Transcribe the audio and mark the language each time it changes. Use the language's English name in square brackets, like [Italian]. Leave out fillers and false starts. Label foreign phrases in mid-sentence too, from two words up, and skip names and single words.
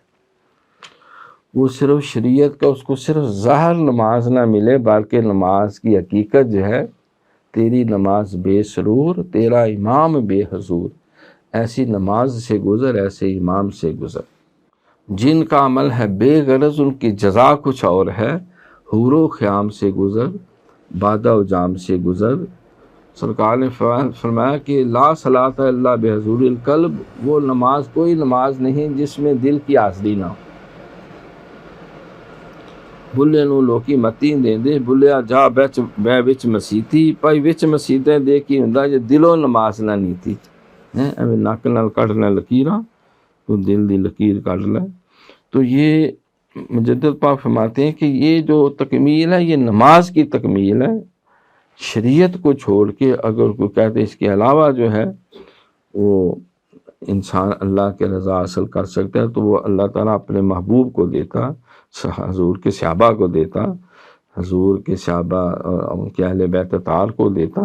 [Urdu] وہ صرف شریعت کا اس کو صرف ظاہر نماز نہ ملے، بلکہ نماز کی حقیقت جو ہے، تیری نماز بے سرور، تیرا امام بے حضور، ایسی نماز سے گزر، ایسے امام سے گزر۔ جن کا عمل ہے بے غرض ان کی جزا کچھ اور ہے، حور و خیام سے گزر، بادہ و جام سے گزر۔ سرکار نے فرمایا کہ [Arabic] لا صلاۃ الا بحضور القلب، [Urdu] وہ نماز کوئی نماز نہیں جس میں دل کی حاضری نہ ہو۔ [Punjabi] بلے نو لوکی متی دے دے، بلیا جا بے وچ مسیتی، پائی وچ مسیتیں دے کی ہوندا جے دلوں نماز نہ نیتی، ایویں نک نال کڈنا لکیراں تو دل دی لکیر کاٹ لے۔ [Urdu] تو یہ مجدد پاک فرماتے ہیں کہ یہ جو تکمیل ہے یہ نماز کی تکمیل ہے۔ شریعت کو چھوڑ کے اگر کوئی کہتے اس کے علاوہ جو ہے وہ انسان اللہ کے رضا حاصل کر سکتا ہے تو وہ اللہ تعالیٰ اپنے محبوب کو دیتا، حضور کے صحابہ کو دیتا، حضور کے صحابہ اور ان کے اہل بیت اطہار کو دیتا۔